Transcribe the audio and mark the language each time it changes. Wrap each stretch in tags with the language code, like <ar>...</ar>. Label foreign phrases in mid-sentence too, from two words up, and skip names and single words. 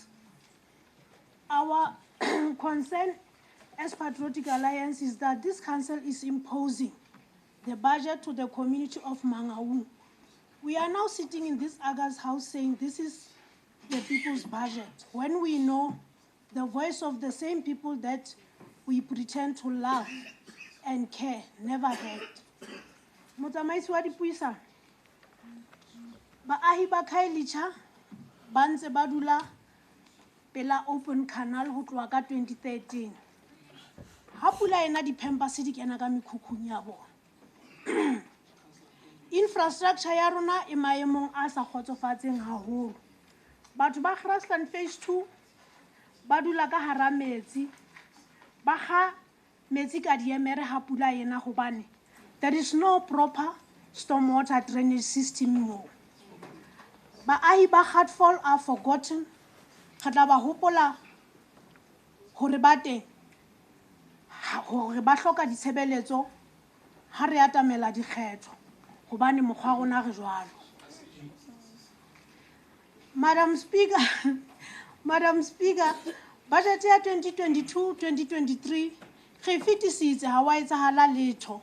<en>Our concern as Patriotic Alliance is that this council is imposing the budget to the community of Mangaung. We are now sitting in this August House saying this is the people's budget, when we know the voice of the same people that we pretend to love and care never heard.</en> <st>Motsamaisi wa dipuisano, baahi ba Kailicha ba ntse ba dula pela</st> <en>open canal</en> <st>ho tloha ka 2013. Ha pula ena di-pampers di kena ka mekhukhung ya bona. Infrastructure ya rona e maemong a sa kgotsofatseng haholo. Batho ba Grassland Phase 2 ba dula ka hara metsi, ba kga metsi ka diemere ha pula ena hobane</st> <en>there is no proper stormwater drainage system</en> <st>mo. Baahi ba Hartfall</st> <en>are forgotten.</en> <st>Re tla ba hopola hore ba teng, hore ba hloka ditshebeletso ha re atamela dikgetho hobane mokgwa rona re jwalo.</st> <en>Madam Speaker,</en> <st>budget ya 2022-2023 re fetisitse ha wa etsahala letho.</st>